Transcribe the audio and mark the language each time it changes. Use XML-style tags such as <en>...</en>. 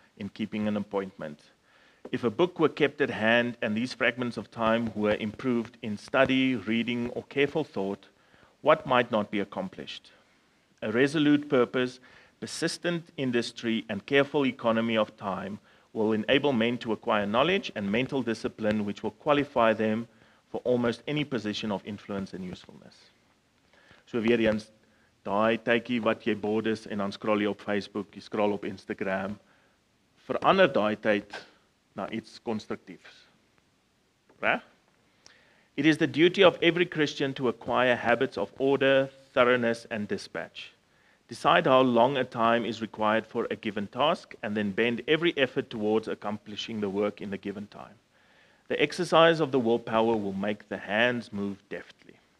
<en>in keeping an appointment. If a book were kept at hand and these fragments of time were improved in study, reading, or careful thought, what might not be accomplished? A resolute purpose, persistent industry, and careful economy of time will enable men to acquire knowledge and mental discipline which will qualify them for almost any position of influence and usefulness.</en> <af>So weer eens, daai tydjie wat jy bored is en dan scroll jy op Facebook, jy scroll op Instagram, verander daai tyd na iets konstruktiefs. Reg?</af> <en>It is the duty of every Christian to acquire habits of order, thoroughness, and dispatch. Decide how long a time is required for a given task, and then bend every effort towards accomplishing the work in the given time. The exercise of the willpower will make the hands move deftly.</en>